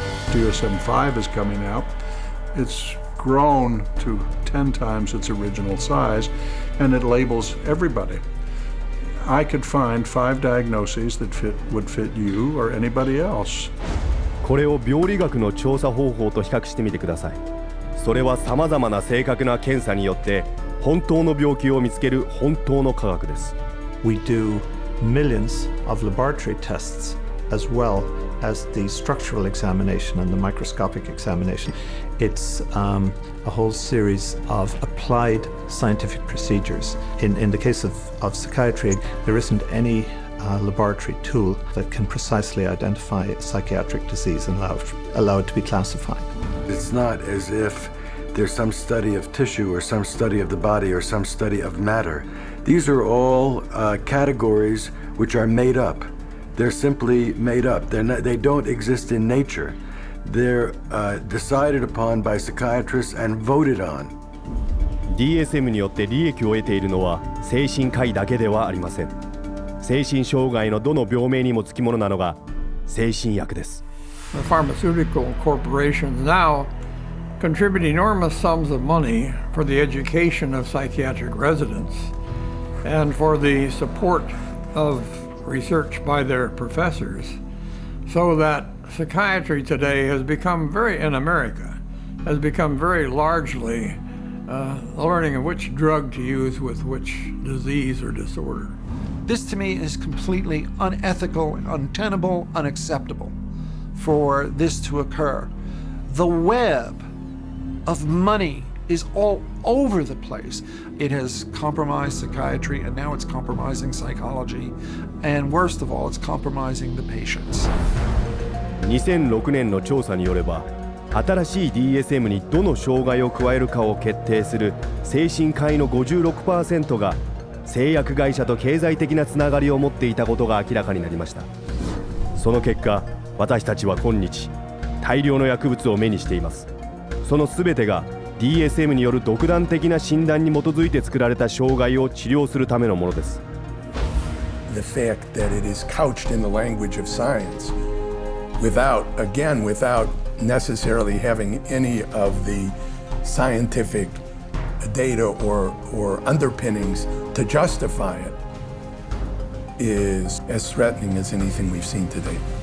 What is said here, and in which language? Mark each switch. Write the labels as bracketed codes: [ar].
[en] DSM-5 is coming out. It's grown to 10 times its original size, and it labels everybody. I could find 5 diagnoses that would fit you or anybody else. [ja] これを病理学の調査方法と比較してみてください。それはさまざまな正確な検査によって本当の病気を見つける本当の科学です。 [en] We do millions of laboratory tests as well as the structural examination and the microscopic examination. It's a whole series of applied scientific procedures. In the case of psychiatry, there isn't any laboratory tool that can precisely identify a psychiatric disease and allow it to be classified. It's not as if there's some study of tissue or some study of the body or some study of matter. These are all categories which are made up. They're simply made up. They don't exist in nature. They're decided upon by psychiatrists and voted on. [ja] DSM によって利益を得ているのは精神科医だけではありません。精神障害のどの病名にもつきものなのが精神薬です。 [en] The pharmaceutical corporations now contribute enormous sums of money for the education of psychiatric residents and for the support of research by their professors, so that psychiatry today has become in America, has become very largely learning of which drug to use with which disease or disorder. This to me is completely unethical, untenable, unacceptable for this to occur. The web of money is all over the place. It has compromised psychiatry, and now it's compromising psychology, and worst of all, it's compromising the patients. [ja] 2006年の調査によれば、新しい DSM にどの障害を加えるかを決定する精神科医の 56% が製薬会社と経済的なつながりを持っていたことが明らかになりました。その結果、私たちは今日大量の薬物を目にしています。その全てが DSM による独断的な診断に基づいて作られた障害を治療するためのものです。 [en] The fact that it is couched in the language of science without necessarily having any of the scientific data or underpinnings to justify it is as threatening as anything we've seen today.